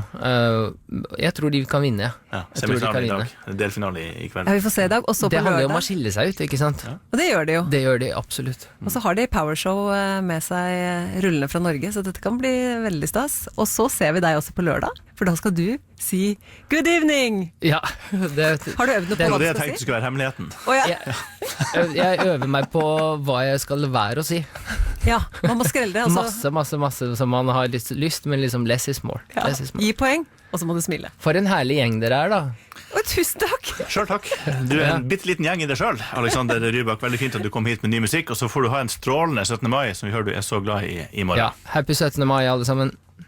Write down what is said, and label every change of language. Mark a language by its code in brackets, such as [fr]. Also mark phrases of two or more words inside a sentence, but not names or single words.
[no] Jeg tror de kan vinne. Ja, semifinale i dag. Delfinale i kveld. Ja, vi får se i dag. Og så på det handler jo lørdag. om å skille seg ut, ikke sant? Ja. Og det gjør de jo. Det gjør de absolutt. Og så har de powershow med seg rullende fra Norge, så dette kan bli veldig stas. Og så ser vi deg også på lørdag, for da skal du si [en] good evening! [no] Ja. Har du øvd noe på Det hva var det du jeg skal tenkte si? skulle være hemmeligheten. Å, ja. Jeg øver meg på hva jeg skal være å si. Ja, man må skrelle det. Altså. Masse som man har lyst, men liksom [en] less is more. [no] Ja. [en] Less is more. [no] Gi poeng, og så må du smile. For en herlig gjeng dere da. Å, tusen takk! Selv takk. Du en bitteliten gjeng i deg selv, Alexander Rybak. Veldig fint at du kom hit med ny musikk, og så får du ha en strålende 17. mai, som vi hører du så glad i morgen. Ja, happy 17. mai alle sammen.